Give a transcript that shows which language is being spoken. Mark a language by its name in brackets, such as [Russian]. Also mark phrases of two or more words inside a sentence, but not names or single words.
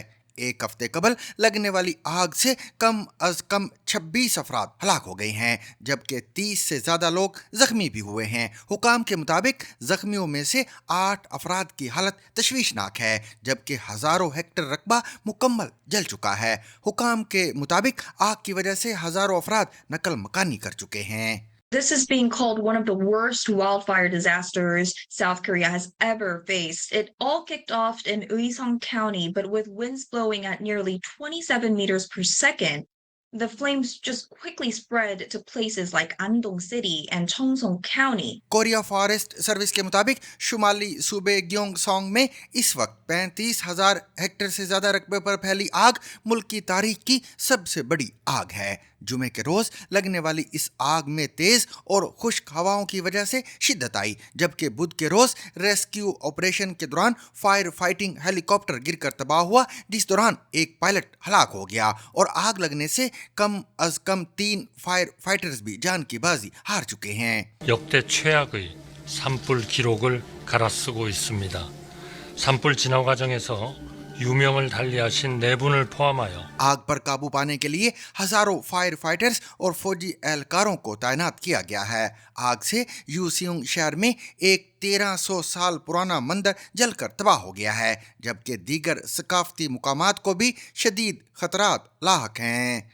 [Urdu] ایک ہفتے قبل لگنے والی آگ سے کم از کم 26 افراد ہلاک ہو گئے ہیں، جبکہ 30 سے زیادہ لوگ زخمی بھی ہوئے ہیں۔ حکام کے مطابق زخمیوں میں سے 8 افراد کی حالت تشویشناک ہے، جبکہ ہزاروں ہیکٹر رقبہ مکمل جل چکا ہے۔ حکام کے مطابق آگ کی وجہ سے ہزاروں افراد نقل مکانی کر چکے ہیں۔ [English] This is being called one of the worst wildfire disasters South Korea has ever faced. It all kicked off in Uiseong County, but with winds blowing at nearly 27 meters per second. the flames just quickly spread to places like Andong City and Cheongsong County. [Urdu] کوریا فارسٹ سروس کے مطابق شمالی صوبے گیونگسانگ میں اس وقت 35,000 ہیکٹیئر سے زیادہ رقبے پر پھیلی آگ ملک کی تاریخ کی سب سے بڑی آگ ہے. جمعے کے روز لگنے والی اس آگ میں تیز اور خشک ہواؤں کی وجہ سے شدت آئی، جبکہ بدھ کے روز [English] rescue operation [Urdu] کے دوران [English] fire fighting helicopter [Urdu] گر کر تباہ ہوا، جس دوران ایک پائلٹ ہلاک ہو گیا اور آگ لگنے سے کم از کم 3 [English] fire fighters [Urdu] بھی جان کی بازی ہار چکے ہیں. [Korean] 역대 최악의 산불 기록을 갈아쓰고 있습니다. 산불 진화 과정에서 유명을 달리하신 4분을 포함하여 [Urdu] آگ پر قابو پانے کے لیے ہزاروں [English] fire fighters [Urdu] اور فوجی اہلکاروں کو تعینات کیا گیا ہے. آگ سے یوسیونگ شہر میں ایک 1300 سال پرانا مندر جل کر تباہ ہو گیا ہے، جبکہ دیگر ثقافتی مقامات کو بھی شدید خطرات لاحق ہیں.